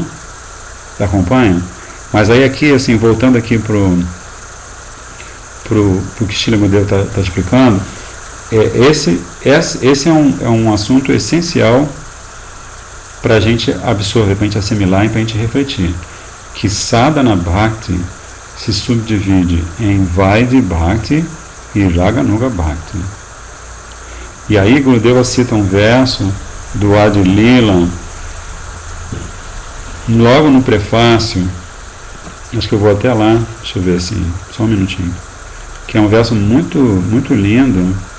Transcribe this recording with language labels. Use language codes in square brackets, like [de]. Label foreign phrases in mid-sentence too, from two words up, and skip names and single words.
[pt] Acompanha? Mas aí aqui, assim, voltando aqui pro que Srila Gurudeva está explicando, esse é um assunto essencial para a gente absorver, para a gente assimilar e para a gente refletir, que Sadhana Bhakti se subdivide em Vaidhi Bhakti e Raganuga Bhakti. E aí Gurudeva cita um verso do Adi Lila, logo no prefácio, acho que eu vou até lá, deixa eu ver assim, só um minutinho, que é um verso muito, muito lindo.